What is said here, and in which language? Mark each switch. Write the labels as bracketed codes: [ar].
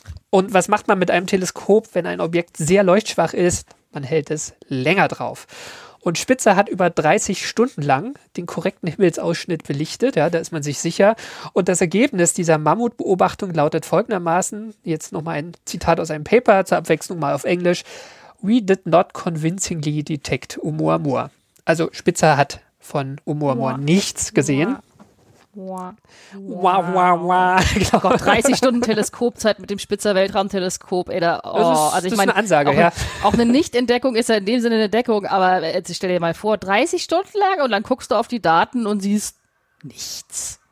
[de] Und was macht man mit einem Teleskop, wenn ein Objekt sehr leuchtschwach ist? Man hält es länger drauf. Und Spitzer hat über 30 Stunden lang den korrekten Himmelsausschnitt belichtet. Ja, da ist man sich sicher. Und das Ergebnis dieser Mammutbeobachtung lautet folgendermaßen, jetzt nochmal ein Zitat aus einem Paper, zur Abwechslung mal auf Englisch. [en] We did not convincingly detect Oumuamua. [de] Also Spitzer hat von Oumuamua nichts gesehen. Genau. Gott, 30 Stunden Teleskopzeit mit dem Spitzer Weltraumteleskop. Ey, da, oh, das ist, also ich das meine, ist eine Ansage. Auch eine Nicht-Entdeckung ist ja in dem Sinne eine Entdeckung, aber jetzt stell dir mal vor, 30 Stunden lang und dann guckst du auf die Daten und siehst nichts.